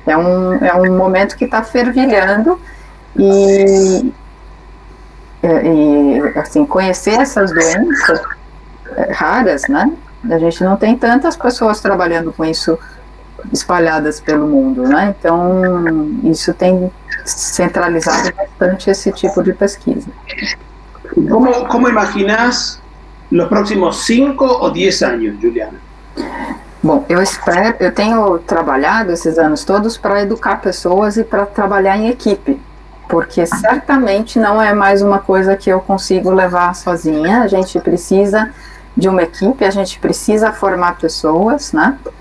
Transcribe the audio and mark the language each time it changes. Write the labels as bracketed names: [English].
[Portuguese] É um momento que está fervilhando e assim, conhecer essas doenças raras, né? A gente não tem tantas pessoas trabalhando com isso espalhadas pelo mundo, né? Então, isso tem centralizado bastante esse tipo de pesquisa. [Spanish] ¿Cómo imaginás los próximos 5 o 10 años, Juliana? [Portuguese] Bom, eu tenho trabalhado esses anos todos para educar pessoas e para trabalhar em equipe, porque certamente não é mais uma coisa que eu consigo levar sozinha. A gente precisa de uma equipe, a gente precisa formar pessoas, né?